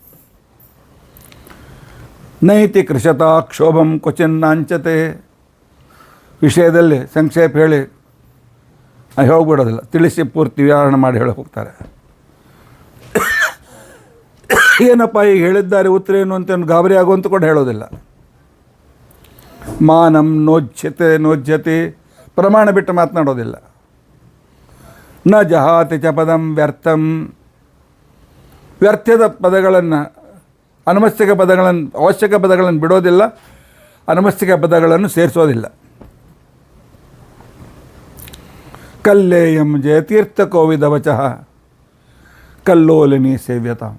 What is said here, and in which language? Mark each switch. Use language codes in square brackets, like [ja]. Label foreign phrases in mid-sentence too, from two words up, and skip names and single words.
[sa] ನೈತಿ ಕೃಷತಾ ಕ್ಷೋಭಂ ಕ್ವಚಿನ್ನಾಂಚತೆ, [kn] ವಿಷಯದಲ್ಲಿ ಸಂಕ್ಷೇಪ ಹೇಳಿ ಹೋಗ್ಬಿಡೋದಿಲ್ಲ, ತಿಳಿಸಿ ಪೂರ್ತಿ ವಿವರಣೆ ಮಾಡಿ ಹೇಳಕ್ಕೆ ಹೋಗ್ತಾರೆ. ಏನಪ್ಪ ಈಗ ಹೇಳಿದ್ದಾರೆ ಉತ್ತರ ಏನು ಅಂತ ಗಾಬರಿ ಆಗುವಂತ ಕೂಡ ಹೇಳೋದಿಲ್ಲ. [sa] ಮಾನಂ ನೋಜ್ಯತೆ, [kn] ಪ್ರಮಾಣ ಬಿಟ್ಟು ಮಾತನಾಡೋದಿಲ್ಲ. [sa] ನ ಜಹಾತಿ ಚ ಪದಂ ವ್ಯರ್ಥಂ, [kn] ವ್ಯರ್ಥದ ಪದಗಳನ್ನು ಅವಶ್ಯಕ ಪದಗಳನ್ನು ಬಿಡೋದಿಲ್ಲ, ಅನವಶ್ಯಕ ಪದಗಳನ್ನು ಸೇರಿಸೋದಿಲ್ಲ. [sa] ಕಲ್ಲೇಯಂ ಜಯತೀರ್ಥ ಕೋವಿದ ವಚಃ ಕಲ್ಲೋಲಿನಿ ಸೇವ್ಯತಾಂ.